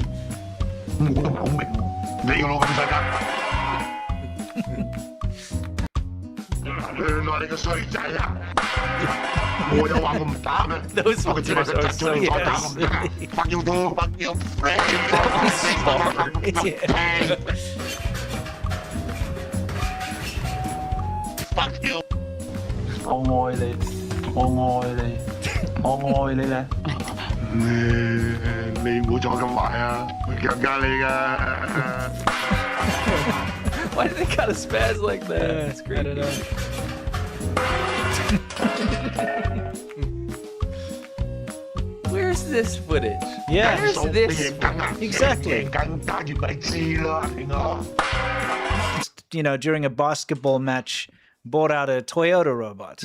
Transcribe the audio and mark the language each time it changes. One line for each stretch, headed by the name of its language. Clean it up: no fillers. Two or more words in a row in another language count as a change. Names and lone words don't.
English: Those ones are so Yes. Fuck you.
Cantonese: 我愛你，我愛你，我愛你咧。你唔好再咁壞啊！會強姦你㗎。
English: Why do they gotta spaz like that? It's great. I don't know. Where's this footage? Yeah. Where's this? Exactly. You know, during a basketball match, bought out a Toyota robot.